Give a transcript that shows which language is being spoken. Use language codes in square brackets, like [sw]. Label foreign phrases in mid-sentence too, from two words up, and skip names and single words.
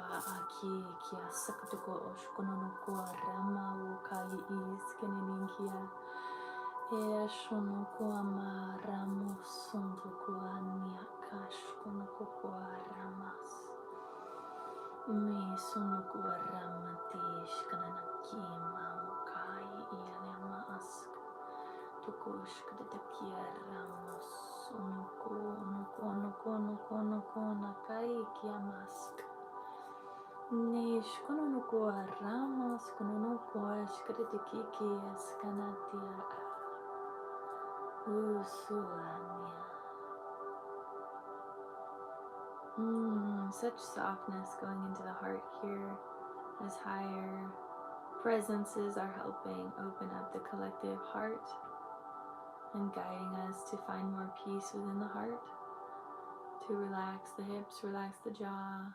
[en] aki kia sakatoko oshkononokoa rama ukai iskeninkia eshonokoa maramo sundokoa niakashkonokoa ramas me sonokoa ramatish kananaki maukai ianema ask tokoshkatakia ramos Onoko nakai kiamask. Nish kononoko ramos kononoko shkritikiki skanatia usulania. Such softness going into the heart here as higher presences are helping open up the collective heart and guiding us to find more peace within the heart, to relax the hips, relax the jaw.